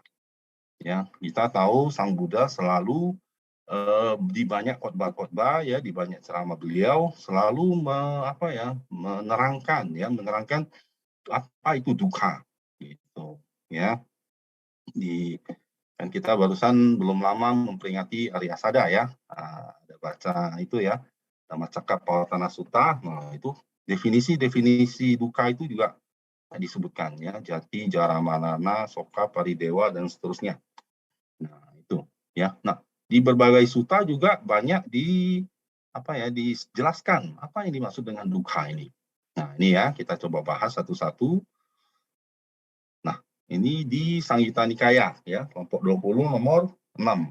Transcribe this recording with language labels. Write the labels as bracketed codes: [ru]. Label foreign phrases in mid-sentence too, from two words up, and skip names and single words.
[id] Ya, kita tahu Sang Buddha selalu di banyak khotbah-khotbah ya, di banyak ceramah beliau selalu menerangkan apa itu dukkha gitu ya. Dan kita barusan belum lama memperingati Arya Sada ya, ada baca itu ya, Dhammacakkappavattana Sutta. Nah, itu definisi dukkha itu juga disebutkan ya, [pi] jati, jara, manana, soka, paridewa dan seterusnya. [id] Nah, itu ya. Nah, di berbagai sutta juga banyak dijelaskan apa yang dimaksud dengan dukkha ini. Nah, ini ya, kita coba bahas satu-satu. Nah, ini di Sangyutta Nikaya ya, kelompok 20 nomor 6.